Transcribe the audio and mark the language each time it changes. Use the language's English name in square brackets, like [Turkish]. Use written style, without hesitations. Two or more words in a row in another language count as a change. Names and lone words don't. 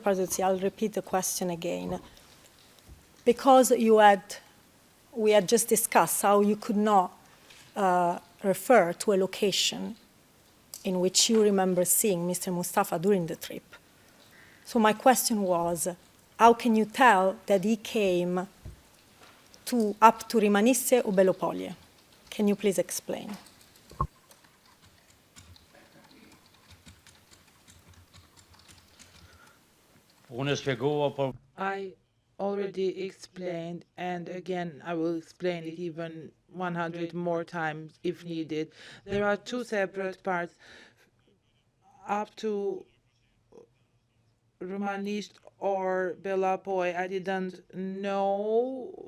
[English] Parduzzi, I'll repeat the question again. Because we had just discussed how you could not refer to a location in which you remember seeing Mr. Mustafa during the trip. So my question was, how can you tell that he came up to Rimanisse or Belopolje? Can you please explain? [Albanian] Unë e shpjegova, po [English] I already explained, and again, I will explain it even 100 more times if needed. There are two separate parts. Up to Romanisht or Belapoi, I didn't know.